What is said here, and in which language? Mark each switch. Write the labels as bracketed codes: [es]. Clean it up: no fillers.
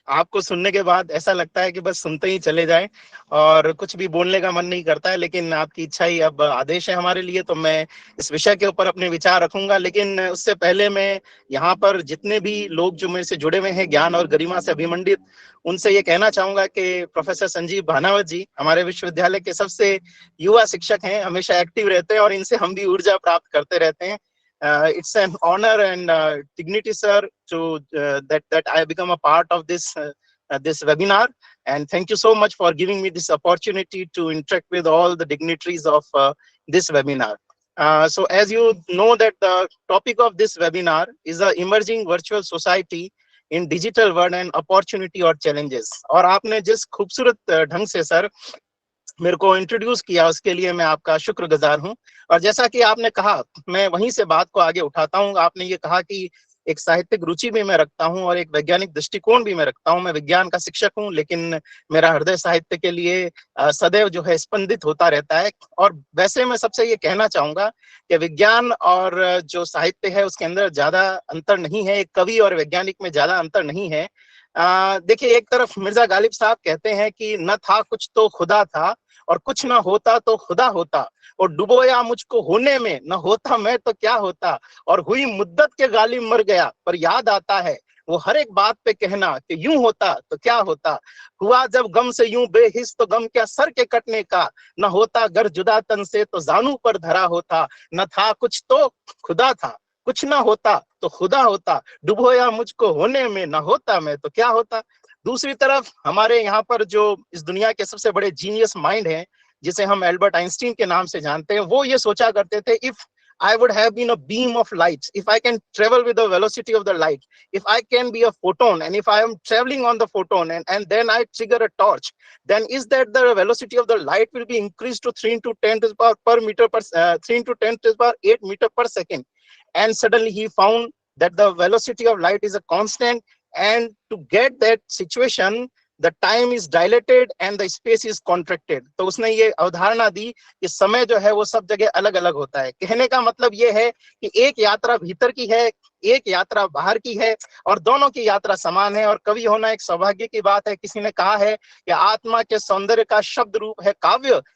[hi] आपको सुनने के बाद ऐसा लगता है कि बस सुनते ही चले जाएं और कुछ भी बोलने का मन नहीं करता है, लेकिन आपकी इच्छा ही अब आदेश है हमारे लिए, तो मैं इस विषय के ऊपर अपने विचार रखूंगा। लेकिन उससे पहले मैं यहाँ पर जितने भी लोग जो मेरे से जुड़े हुए हैं ज्ञान और गरिमा से अभिमंडित, उनसे ये कहना चाहूंगा कि प्रोफेसर संजीव हनावत जी हमारे विश्वविद्यालय के सबसे युवा शिक्षक हैं, हमेशा एक्टिव रहते हैं और इनसे हम भी ऊर्जा प्राप्त करते रहते हैं। [en] It's an honor and dignity, sir, to that I become a part of this webinar, and thank you so much for giving me this opportunity to interact with all the dignitaries of this webinar. So, as you know, that the topic of this webinar is the emerging virtual society in digital world and opportunity or challenges. [hi] और आपने जिस खूबसूरत ढंग से sir मेरे को introduce किया उसके लिए मैं आपका शुक्रगुजार हूं। और जैसा कि आपने कहा, मैं वहीं से बात को आगे उठाता हूं। आपने ये कहा कि एक साहित्यिक रुचि भी मैं रखता हूं और एक वैज्ञानिक दृष्टिकोण भी मैं रखता हूं। मैं विज्ञान का शिक्षक हूं, लेकिन मेरा हृदय साहित्य के लिए सदैव जो है स्पंदित होता रहता है। और वैसे मैं सबसे ये कहना चाहूंगा कि विज्ञान और जो साहित्य है उसके अंदर ज्यादा अंतर नहीं है, एक कवि और वैज्ञानिक में ज्यादा अंतर नहीं है। देखिए, एक तरफ मिर्जा गालिब साहब कहते हैं कि न था कुछ तो खुदा था, और कुछ ना होता तो खुदा होता, और डुबोया मुझको होने में, न होता मैं तो क्या होता, और हुई मुद्दत के गालिब मर गया पर याद आता है वो हर एक बात पे कहना कि यूं होता तो क्या होता, हुआ जब गम से यूं बेहिस तो गम क्या सर के कटने का, न होता गर जुदा तन से तो जानू पर धरा होता, न था कुछ तो खुदा था, कुछ ना होता तो खुदा होता, डुबोया मुझको होने में, न होता मैं तो क्या होता। दूसरी तरफ हमारे यहाँ पर जो इस दुनिया के सबसे बड़े जीनियस माइंड हैं, जिसे हम एल्बर्ट आइंस्टीन के नाम से जानते हैं, वो ये सोचा करते थे, [en] If I would have been a beam of light, if I can travel with the velocity of the light, if I can be a photon, and if I am traveling on the photon and then I trigger a torch, then is that the velocity of the light will be increased to 3 into 10 to the power per meter per 3 into 10 to the power 8 meter per second. And suddenly he found that the velocity of light is a constant, and to get that situation the time is dilated and the space is contracted. [hi] तो उसने ये अवधारणा दी कि समय जो है वो सब जगह अलग अलग होता है। कहने का मतलब ये है कि एक यात्रा भीतर की है, एक यात्रा बाहर की है, और दोनों की यात्रा समान है। और कवि होना एक सौभाग्य की बात है। किसी ने कहा है कि आत्मा के सौंदर्य का शब्द रूप है काव्य।